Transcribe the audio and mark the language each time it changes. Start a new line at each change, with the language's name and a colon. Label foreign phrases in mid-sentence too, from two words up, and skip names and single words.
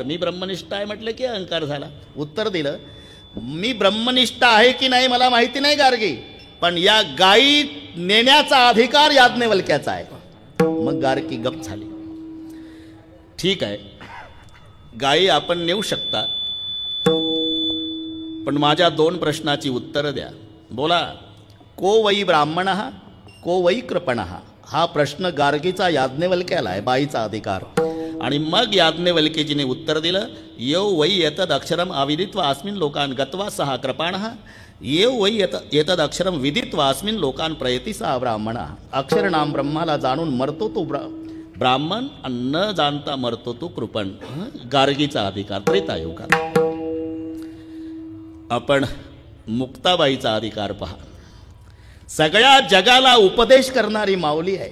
Marathi: मी ब्रह्मनिष्ठ आहे म्हटलं की अहंकार झाला. उत्तर दिलं, मी ब्रह्मनिष्ठ आहे की नाही मला माहिती नाही गार्गी, पण या गायी नेण्याचा अधिकार याज्ञवल्क्याचा आहे. मग गार्गी गप्प झाली. ठीक आहे, गायी आपण नेऊ शकता, पण माझ्या 2 प्रश्नाची उत्तरं द्या.
Sanskrit: बोला, को वै ब्राह्मणः को वै कृपणः?
Marathi: हा प्रश्न गार्गीचा याज्ञवल्क्याला आहे, बाईचा अधिकार. आणि मग याज्ञवल्क्यजीने उत्तर दिलं,
Sanskrit: येव वै एतद अक्षरम अविदित्वा अस्मिन् लोकान् गत्वा सहा कृपाणः, येव वै एतद अक्षरम विदित्वा अस्मिन् लोकान् प्रयती सहा ब्राह्मणः.
Marathi: अक्षर नाम ब्रह्माला जाणून मरतो तो ब्राह्मण, न जाणता मरतो तो कृपण. गार्गीचा अधिकार त्रेतायुगात. आपण मुक्ताबाईचा अधिकार पहा. सगळ्या जगाला उपदेश करणारी माऊली आहे.